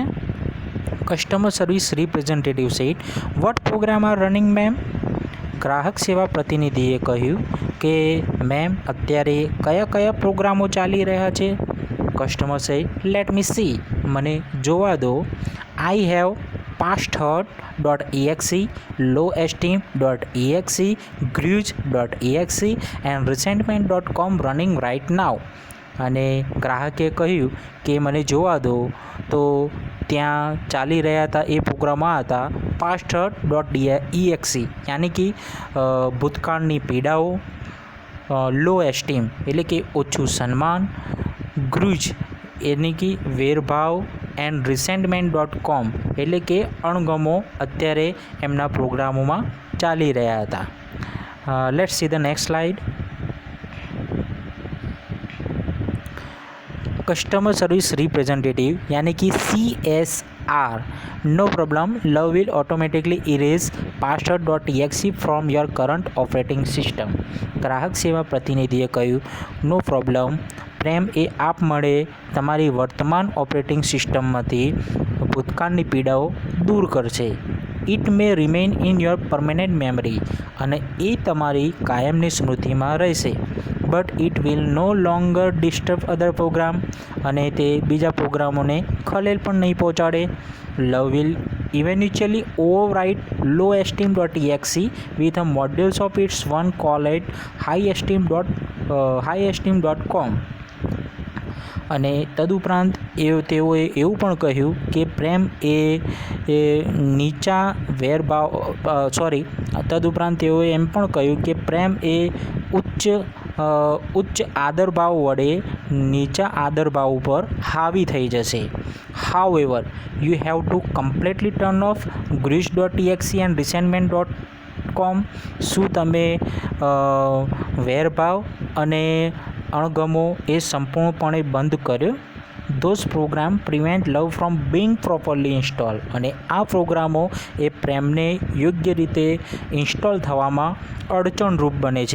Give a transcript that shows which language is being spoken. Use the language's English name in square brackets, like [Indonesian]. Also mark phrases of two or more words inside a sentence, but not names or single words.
[English] Customer service representative said, what program are running ma'am? [Gujarati] ગ્રાહક સેવા પ્રતિનિધિએ કહ્યું કે મેમ, અત્યારે કયા કયા પ્રોગ્રામો ચાલી રહ્યા છે? [English] Customer said, let me see, [Gujarati] મને જોવા દો. [English] I have pasthurt.exe, lowesteem.exe, gruge.exe and resentment.com running right now. [Gujarati] અને ગ્રાહકે કહ્યું કે મને જોવા દો. તો ત્યાં ચાલી રહ્યા હતા એ પ્રોગ્રામો હતા pasthurt.exe, યાની કે ભૂતકાળની પીડાઓ, [English] low esteem [Gujarati] એટલે કે ઓછું સન્માન, ગ્રુજ એટલે કે વેરભાવ, [English] and resentment.com [Gujarati] એટલે કે અણગમો અત્યારે એમના પ્રોગ્રામોમાં ચાલી રહ્યા હતા. [English] Let's see the next slide. Customer service representative [Gujarati] યાની કે [English] CSR, no problem, love will automatically erase pasthurt.exe from your current operating system. [Gujarati] ગ્રાહક સેવા પ્રતિનિધિએ કહ્યું, [English] નો પ્રોબ્લેમ, [Gujarati] પ્રેમ એ આપમેળે તમારી વર્તમાન [English] ઓપરેટિંગ સિસ્ટમમાંથી [Gujarati] ભૂતકાળની પીડાઓ દૂર કરશે. [English] It may remain in your permanent memory, [Gujarati] અને એ તમારી કાયમની સ્મૃતિમાં રહેશે. [English] But it will no longer disturb other program, [Gujarati] અને તે બીજા પ્રોગ્રામોને ખલેલ પણ નહીં પહોંચાડે. [English] Love will eventually overwrite lowesteem.exe with a modules of its one called highesteem.com. [Gujarati] અને તદુપરાંત તેઓએ એવું પણ કહ્યું કે પ્રેમ એ નીચા વેરભાવ તદુપરાંત તેઓએ એમ પણ કહ્યું કે પ્રેમ એ ઉચ્ચ આદરભાવ વડે નીચા આદરભાવ ઉપર હાવી થઈ જશે. [English] However, you have to completely turn off gruge.exe and resentment.com. [Gujarati] શું તમે વેરભાવ અને અણગમો એ સંપૂર્ણપણે બંધ કર્યો? [English] Those program prevent love from being properly install. [Gujarati] અને આ પ્રોગ્રામો એ પ્રેમને યોગ્ય રીતે ઇન્સ્ટોલ થવામાં અડચણરૂપ બને છે.